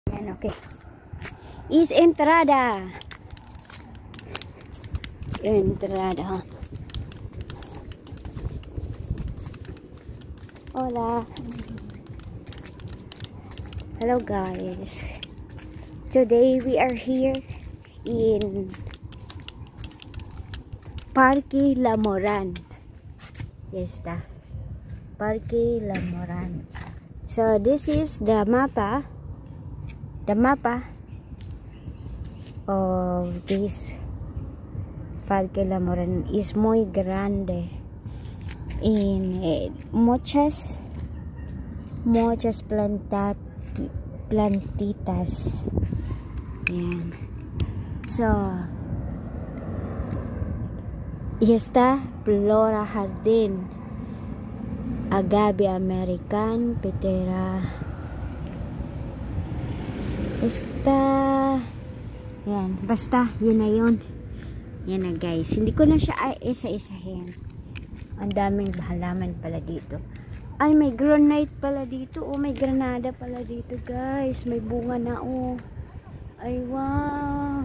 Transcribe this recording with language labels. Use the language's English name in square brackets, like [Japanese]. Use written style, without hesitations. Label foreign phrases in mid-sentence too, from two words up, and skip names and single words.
[Filipino] Yan, okay. Is entrada. Entrada. [Spanish] Hola. [English] Hello guys. Today we are here in Parque Lamoran. Yes, Parque Lamoran. So this is the mapa. The mapa of this Parque Lamoran is [Spanish] muy grande. In muchas plantitas. [Filipino] Yan. [Spanish] So, y está Flora Jardín, Agave American, Pitera. Está, [Filipino] yan, basta, yun na yun. Yan na guys, hindi ko na siya isa-isahin. Ang daming halaman pala dito. Ay, may granite pala dito. Oh, may granada pala dito guys. May bunga na oh. Ay, wow.